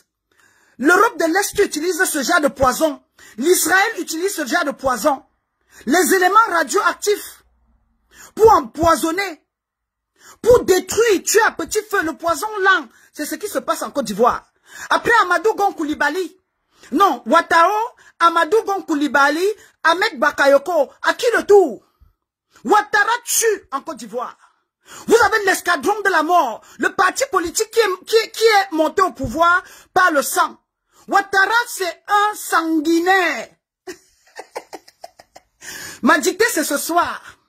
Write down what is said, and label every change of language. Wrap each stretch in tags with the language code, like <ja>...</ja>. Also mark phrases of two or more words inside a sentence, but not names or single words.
<fr>L'Europe de l'Est utilise ce genre de poison. L'Israël utilise ce genre de poison. Les éléments radioactifs pour empoisonner. Pour détruire, tuer à petit feu, le poison lent. C'est ce qui se passe en Côte d'Ivoire. Après Amadou Gon Coulibaly. Non, Ouattao, Amadou Gon Coulibaly, Ahmed Bakayoko. À qui le tour? Ouattara tue en Côte d'Ivoire. Vous avez l'escadron de la mort. Le parti politique qui est monté au pouvoir par le sang. Ouattara, c'est un sanguinaire. Ma dictée, c'est ce soir.</fr>